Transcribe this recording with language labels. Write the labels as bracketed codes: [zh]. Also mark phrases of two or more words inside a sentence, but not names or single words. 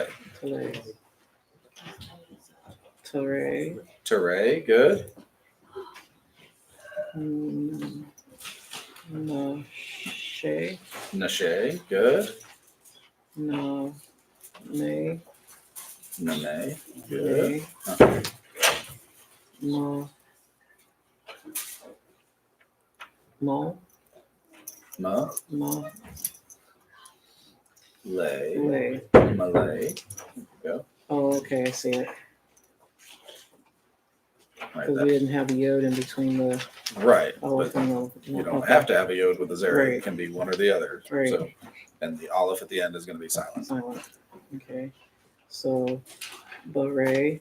[en] Tole. Tore. Tere. Good. Nashe. Nashe. Good. No. Ne. Name. Good. Ne. Mo. Mo. Ma. Mo. Lay. Le. Malay. Oh, okay, I see it. Right. Because we didn't have a yod in between the Right. aleph But and the. you don't have to have a yod with a zera. It Right. can be one or the other. Right. So, and the aleph at the end is going to be silent. Silent. Okay. So, beret